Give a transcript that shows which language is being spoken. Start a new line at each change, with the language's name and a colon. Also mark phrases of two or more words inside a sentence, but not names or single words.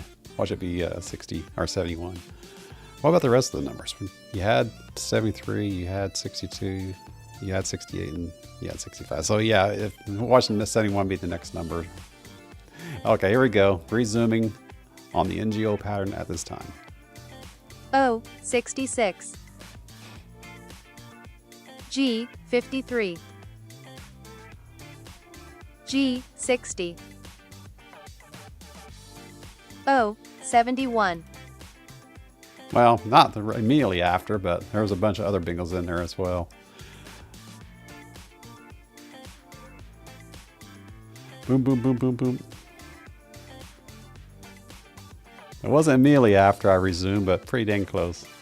English: Watch it be 60 or 71. What about the rest of the numbers? You had 73, you had 62, you had 68, and you had 65. So yeah, watching the 71 be the next number. Okay, here we go. Resuming on the NGO pattern at this time. O, 66. G, 53. G, 60. O, 71. Well, not immediately after, but there was a bunch of other bingos in there as well. Boom, boom, boom, boom, boom. It wasn't immediately after I resumed, but pretty dang close.